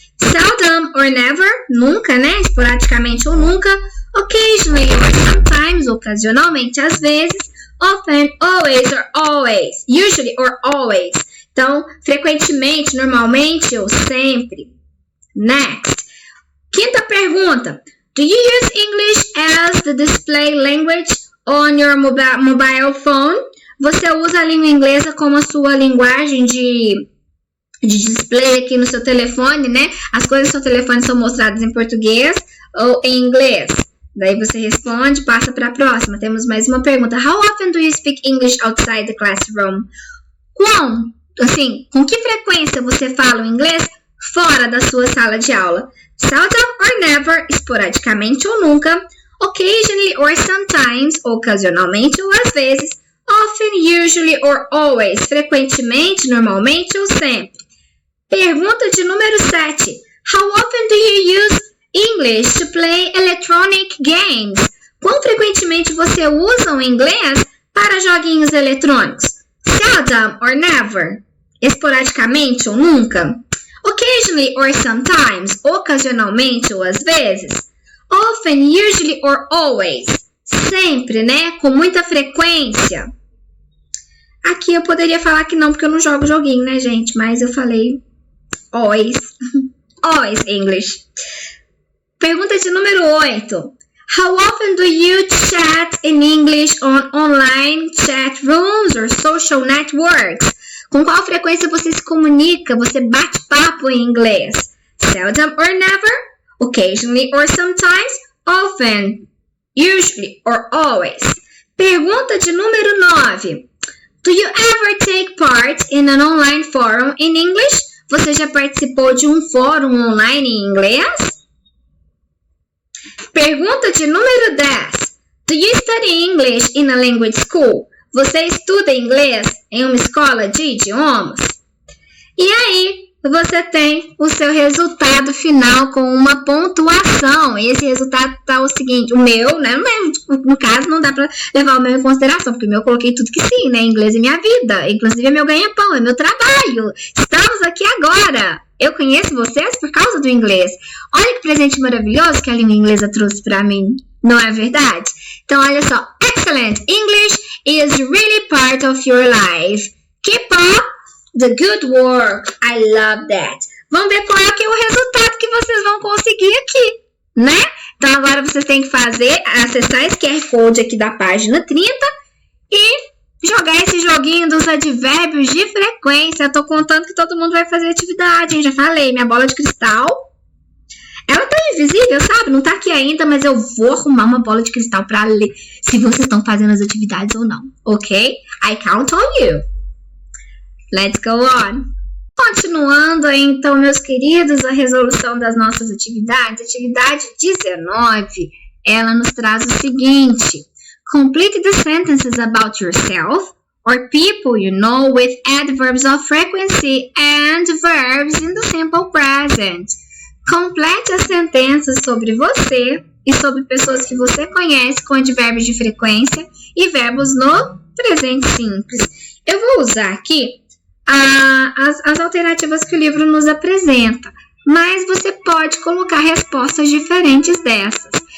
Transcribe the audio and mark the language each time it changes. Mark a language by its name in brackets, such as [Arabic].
[English] Seldom or never, [Portuguese] nunca, né? Esporadicamente ou nunca. [English] Occasionally or sometimes, [Portuguese] ocasionalmente, às vezes. [English] Often, always or always. Usually or always. [Portuguese] Então, frequentemente, normalmente ou sempre. [English] Next. [Portuguese] Quinta pergunta. [English] Do you use English as the display language on your mobile phone? [Portuguese] Você usa a língua inglesa como a sua linguagem de display aqui no seu telefone, né? As coisas do seu telefone são mostradas em português ou em inglês. Daí você responde, passa para a próxima. Temos mais uma pergunta. [English] How often do you speak English outside the classroom? [Portuguese] Com que frequência você fala o inglês fora da sua sala de aula? [English] Seldom or never, [Portuguese] esporadicamente ou nunca. [English] Occasionally or sometimes, [Portuguese] ocasionalmente ou às vezes. [English] Often, usually or always, [Portuguese] frequentemente, normalmente ou sempre. Pergunta de número 7. [English] How often do you use English to play electronic games? [Portuguese] Quão frequentemente você usa o inglês para joguinhos eletrônicos? [English] Seldom or never, [Portuguese] esporadicamente ou nunca. [English] Occasionally or sometimes, [Portuguese] ocasionalmente ou às vezes. [English] Often, usually or always, [Portuguese] sempre, né? Com muita frequência. Aqui eu poderia falar que não, porque eu não jogo joguinho, né, gente? Mas eu falei [English] always. Always English. [Portuguese] Pergunta de número 8. [English] How often do you chat in English on online chat rooms or social networks? [Portuguese] Com qual frequência você se comunica, você bate papo em inglês? [English] Seldom or never, occasionally or sometimes, often, usually or always. [Portuguese] Pergunta de número 9. [English] Do you ever take part in an online forum in English? [Portuguese] Você já participou de um fórum online em inglês? Pergunta de número 10. [English] Do you study English in a language school? [Portuguese] Você estuda inglês em uma escola de idiomas? E aí, você tem o seu resultado final com uma pontuação. Esse resultado tá o seguinte, o meu, né? No caso, não dá pra levar o meu em consideração, porque o meu eu coloquei tudo que sim, né? Inglês é minha vida, inclusive é meu ganha-pão, é meu trabalho. Estamos aqui agora. Eu conheço vocês por causa do inglês. Olha que presente maravilhoso que a língua inglesa trouxe pra mim. Não é verdade? Então, olha só. [English] Excellent. English is really part of your life. Keep up the good work. I love that. [Portuguese] Vamos ver qual é o resultado que vocês vão conseguir aqui, né? Então agora vocês têm que acessar esse QR Code aqui da página 30 e jogar esse joguinho dos advérbios de frequência. Eu tô contando que todo mundo vai fazer atividade, hein? Já falei, minha bola de cristal. Ela tá invisível, sabe? Não tá aqui ainda, mas eu vou arrumar uma bola de cristal pra ler se vocês estão fazendo as atividades ou não, ok? [English] I count on you. Let's go on. [Portuguese] Continuando aí, então, meus queridos, a resolução das nossas atividades. Atividade 19, ela nos traz o seguinte. [English] Complete the sentences about yourself or people you know with adverbs of frequency and verbs in the simple present. [Portuguese] Complete as sentenças sobre você e sobre pessoas que você conhece com advérbios de frequência e verbos no presente simples. Eu vou usar aqui as alternativas que o livro nos apresenta, mas você pode colocar respostas diferentes dessas.